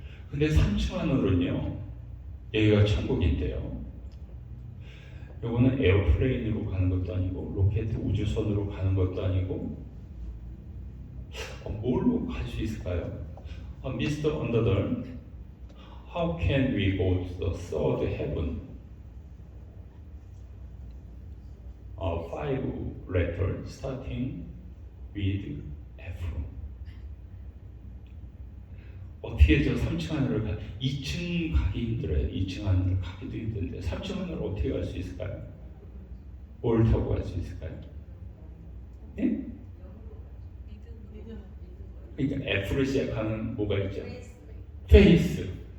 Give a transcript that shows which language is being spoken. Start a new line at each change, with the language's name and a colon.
Korean: 근데 3층 하늘은요 여기가 천국인데요 요거는 에어플레인으로 가는 것도 아니고 로켓 우주선으로 가는 것도 아니고 뭘로 갈 수 있을까요?
English: Mr. Underdone, how can we go to the third heaven? 5 letters starting with F.
Korean: 어떻게 저 3층 하늘을 2층 가기 힘들어요. 2층 하늘을 가기도 힘든데 3층 하늘을 어떻게 갈 수 있을까요? 뭘 타고 갈 수 있을까요? 예? 그러니까 F로 시작하는 뭐가 있죠? 페이스.